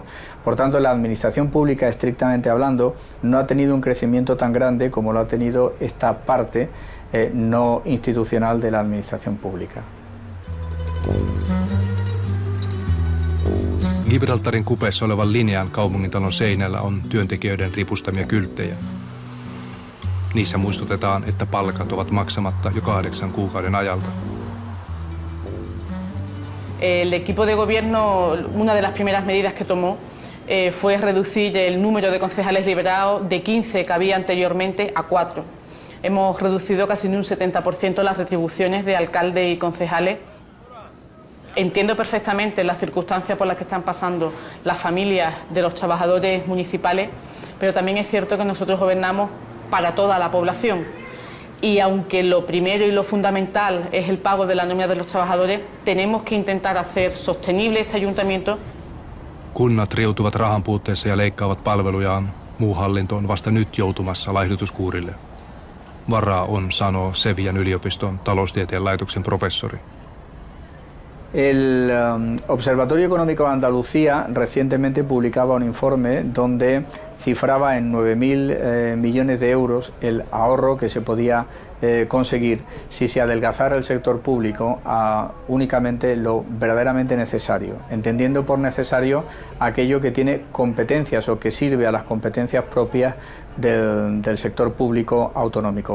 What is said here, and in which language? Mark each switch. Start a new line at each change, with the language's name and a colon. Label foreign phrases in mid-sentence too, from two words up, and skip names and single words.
Spanish: Por tanto, la administración pública, estrictamente hablando, no ha tenido un crecimiento tan grande como lo ha tenido esta parte no institucional de la administración pública.
Finnish: Gibraltarin kupeessa olevan linjan kaupungintalon seinällä on työntekijöiden ripustamia kylttejä. Niissä muistutetaan, että palkat ovat maksamatta jo 8 kuukauden ajalta.
Spanish: El equipo de gobierno, una de las primeras medidas que tomó fue reducir el número de concejales liberados de 15 que había anteriormente a 4. Hemos reducido casi en un 70% las retribuciones de alcaldes y concejales. Entiendo perfectamente las circunstancias por las que están pasando las familias de los trabajadores municipales, pero también es cierto que nosotros gobernamos para toda la población. Y aunque lo primero y lo fundamental es el pago de la nómina de los trabajadores, tenemos que intentar hacer sostenible este ayuntamiento.
Finnish: Kunnat riutuvat rahan puutteessa ja leikkaavat palvelujaan. Muu hallinto on vasta nyt joutumassa laihdutuskuurille. Varaa on, sanoo Sevillan yliopiston taloustieteen laitoksen professori.
Spanish: El Observatorio Económico de Andalucía recientemente publicaba un informe donde cifraba en 9.000 millones de euros el ahorro que se podía conseguir si se adelgazara el sector público a únicamente lo verdaderamente necesario, entendiendo por necesario aquello que tiene competencias o que sirve a las competencias propias del sector público autonómico.